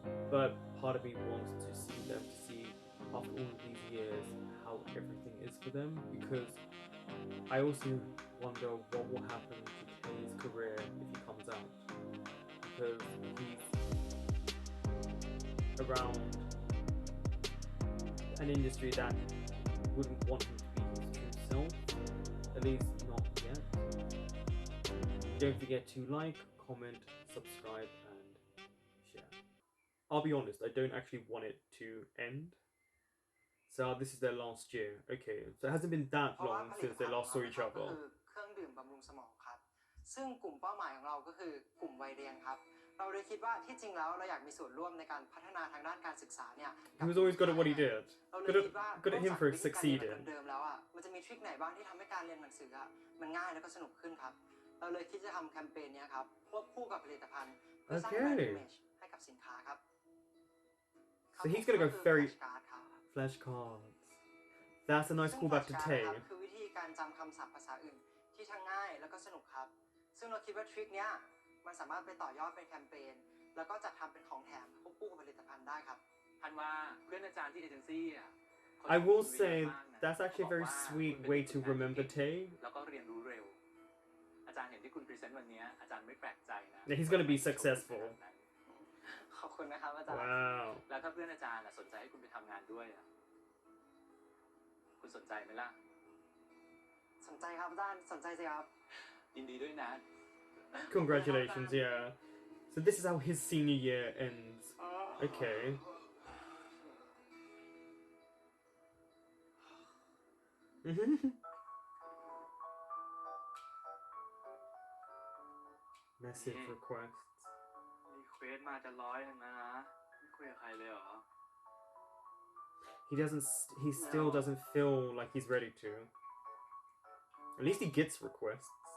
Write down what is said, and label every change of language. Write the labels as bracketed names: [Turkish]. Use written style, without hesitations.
[English] but part of me wants to see them, to see after all of these years how everything is for them, because I also wonder what will happen to Tay's career if he comes out, because he's around an industry that wouldn't want him to be his true self, at least not yet. Don't forget to like, comment, subscribe, and share. I'll be honest, I don't actually want it to end. So this is their last year. Okay, so it hasn't been that long since they last saw each other. [Thai] เครื่องดื่มบำรุงสมองครับซึ่งกลุ่มเป้าหมายของเราก็คือกลุ่มวัยเรียนครับเราเลยคิดว่าที่จริงแล้วเราอยากมีส่วนร่วมในการพัฒนาทางด้านการศึกษาเนี่ย [English] He was always good at what he did. Good at him for succeeding. [Thai] เดิมแล้วอ่ะมันจะมีทริคไหนบ้างที่ทำให้การเรียนหนังสืออ่ะมันง่ายแล้วก็สนุกขึ้นครับเราเลยคิดจะทำแคมเปญนี้ครับควบคู่กับผลิตภัณฑ์เพื่อสร้างแบรนด์อิมเมจให้กับสินค้าครับ [English] So he's gonna go very flashcards. That's a nice callback to Tay. [Thai] คือวิธีการจำคำศัพท์ภาษาอื่นที่ทั้งง่ายแล้วก็สนุกครับซึ่งเราคิดว่าทริคเนี้ยมันสามารถไปต่อยอดเป็นแคมเปญแล้วก็จัดทำเป็นของแถมควบคู่กับผลิตภัณฑ์ได้ครับ พันว่าเพื่อนอาจารย์ที่เอเจนซี่อ่ะ [English] I will say that's actually a very sweet way to remember Tay. [Thai] แล้วก็เรียนรู้เร็วอาจารย์เห็นที่คุณพรีเซนต์วันนี้อาจารย์ไม่แปลกใจนะ [English] Yeah, he's gonna be successful. [Thai] ขอบคุณนะครับอาจารย์ [English] Wow. [Thai] แล้วถ้าเพื่อนอาจารย์สนใจให้คุณไปทำงานด้วยคุณสนใจไหมล่ะ สนใจครับอาจารย์สนใจสิครับ ยินดีด้วยนะ [English] Congratulations, yeah. So this is how his senior year ends. Okay. Message requests. [Thai] รีเควสมาจะ100นึงแล้วนะไม่คุยกับใครเลยเหรอ [English] He still doesn't feel like he's ready to. At least he gets requests.